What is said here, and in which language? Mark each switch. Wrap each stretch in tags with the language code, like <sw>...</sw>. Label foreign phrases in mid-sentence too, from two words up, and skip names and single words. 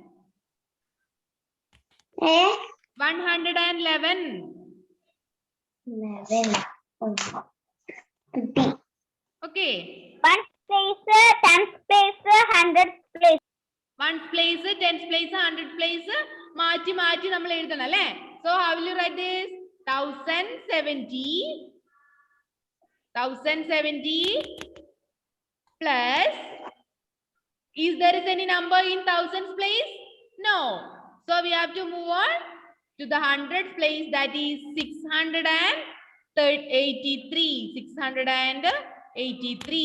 <en>111. Okay. 1 place, 10 place, 100 place. 1 place, 10 place, 100 place</en> <ml>മാറ്റി മാറ്റി നമ്മൾ എഴുതണം അല്ലേ?</ml> <en>So how will you write this? 1070 plus, is there is any number in thousands place? No. So we have to move on to the hundred place, that is 683.</en>